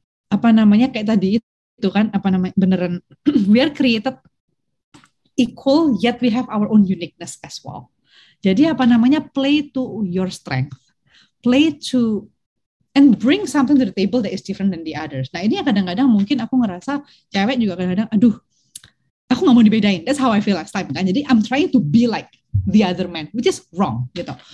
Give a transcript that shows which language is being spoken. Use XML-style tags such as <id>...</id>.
<id>Kayak tadi itu kan, beneran</id> <en>we are created equal, yet we have our own uniqueness as well. Jadi play to your strength, play to and bring something to the table that is different than the others.</en> <id>Nah, ini kadang-kadang mungkin aku ngerasa cewek juga kadang-kadang, aku nggak mau dibedain.</id> <en>That's how I feel last time kan. Jadi I'm trying to be like the other man, which is wrong gitu.</en>